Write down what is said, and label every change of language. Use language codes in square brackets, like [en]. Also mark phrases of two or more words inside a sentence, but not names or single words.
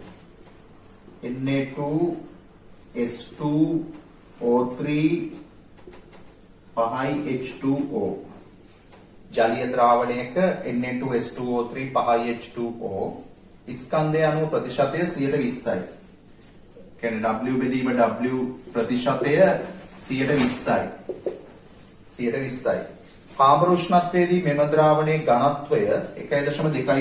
[si] Na2S2O3 5H2O ජලීය ද්‍රාවණයක Na2S2O3 5H2O ස්කන්ධය අනුව ප්‍රතිශතය 120යි. කියන්නේ W බෙදීම W ප්‍රතිශතය 120යි. 120යි. කාමර උෂ්ණත්වයේදී මෙම ද්‍රාවණයේ ඝනත්වය 1.24යි.